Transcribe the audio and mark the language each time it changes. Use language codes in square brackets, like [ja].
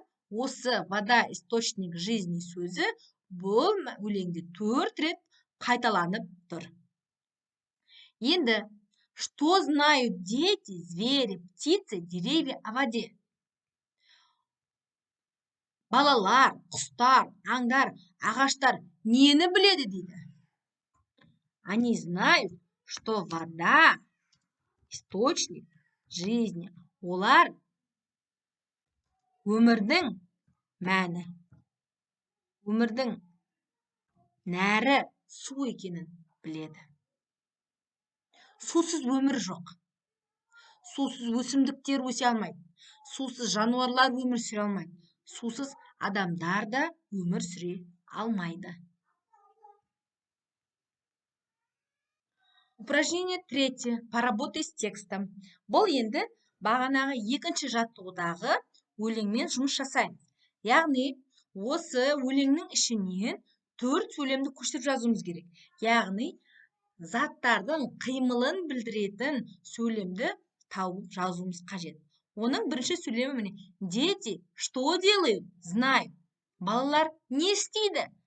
[kk] Осы [ru] вода – источник жизни [kk] сөзі бұл өлеңде 4 рет қайталанып тұр. [ru] Енді, что знают дети, звери, птицы, деревья о воде? [kk] Балалар, құстар, аңдар, ағаштар нені біледі дейді? [ru] Они знают, что вода – источник жизни. [kk] Олар өмірдің мәні, өмірдің нәрі су екенін біледі. Сусыз өмір жоқ. Сусыз өсімдіктер өсе алмайды. Сусыз жануарлар өмір сүре алмайды. Сусыз адамдар да өмір сүре алмайды. [ru] Упражнение 3. Поработай с текстом. [kk] Бұл енді бағанағы екінші жаттығудағы өлеңмен жұмыс жасаймыз. Яғни, осы өлеңнің ішінен 4 сөйлемді көшіріп жазуымыз керек. Яғни, заттардың қимылын білдіретін сөйлемді тауып жазуымыз қажет. Оның бірінші сөйлемі міне. [ru] Дети, что делают? Знают. [kk] Балалар не істейді?